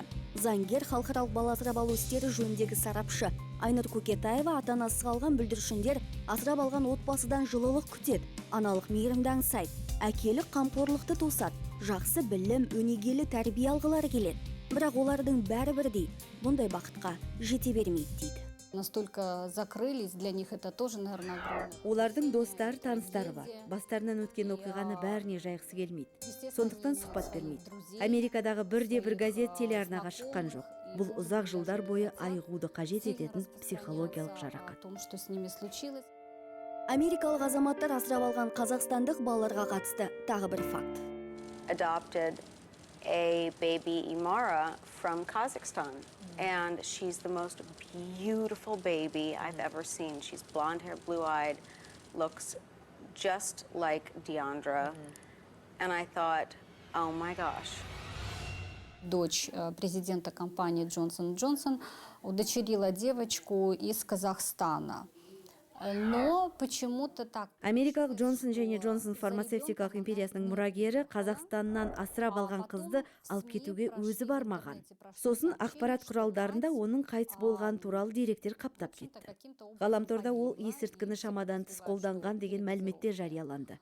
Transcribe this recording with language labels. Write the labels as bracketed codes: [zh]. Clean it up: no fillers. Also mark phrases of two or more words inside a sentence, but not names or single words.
[kk] Заңгер, халықаралық бала асырап алу істері жөніндегі сарапшы Айнұр Көкетаева ата-анасыз қалған бүлдіршіндер асырап алған отбасыдан жылылық күтеді, аналық мейірімді аңсайды, әкелік қамқорлықты тосады, жақсы білім, өнегелі тәрбие алғылары келеді. Бірақ олардың бәрі бірдей, бұндай бақытқа жете бермейді дейді. [ru] Настолько закрылись, для них это тоже, наверное, огромное. [kk] Олардың достар, таныстары бар. Бастарынан өткен оқиғаны бәріне жайғысы келмейді. Сондықтан сұхбат бермейді. Америкадағы бірде-бір газет телеарнаға шыққан жоқ. Бұл ұзақ жылдар бойы айығуды қажет ететін психологиялық жарақат. [ru] Что с ними случилось? [kk] Америкалық азаматтар асырап алған қазақстандық балаларға қатысты тағы бір факт. [en] Adopted a baby Imara from Kazakhstan. And she's the most beautiful baby I've ever seen. She's blonde hair, blue-eyed, looks just like Deandra. And I thought, oh my gosh. [ru] Дочь президента компании Johnson & Johnson удочерила девочку из Казахстана. Но почему-то так. [kk] Америкалық Джонсон және Джонсон фармацевтикалық империясының мұрагері Қазақстаннан асырап алған қызды алып кетуге өзі бармаған. Сосын ақпарат құралдарында оның қайтыс болған туралы деректер қаптап кетті. Ғаламторда ол есірткіні шамадан тыс қолданған деген мәліметтер жарияланды.